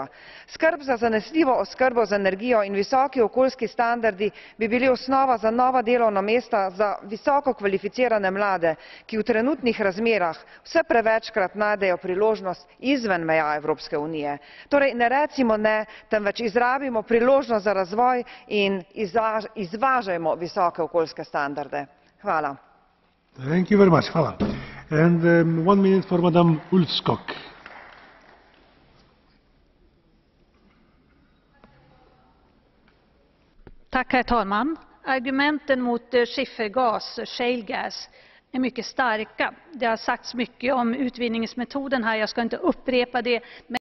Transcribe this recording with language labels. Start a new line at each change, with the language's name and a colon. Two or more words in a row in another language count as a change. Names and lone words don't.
Slovenian: Skrb za zanesljivo oskrbo z energijo in visoki okoljski standardi bi bili osnova za nova delovna mesta za visoko kvalificirane mlade, ki v trenutnih razmerah vse prevečkrat najdejo priložnost izven meja Evropske unije. Torej ne recimo ne, temveč izrabimo priložnost za razvoj in izvažajmo visoke okoljske standarde. Hvala.
English: Thank you very much.
Slovenian: Hvala.
English: And 1 minute for Madam Ulfskog.
Swedish: Tack, herr talman. Argumenten mot skiffergas,
English: shale gas,
Swedish: är mycket starka. Det har sagts mycket om utvinningsmetoden här, jag ska inte upprepa det.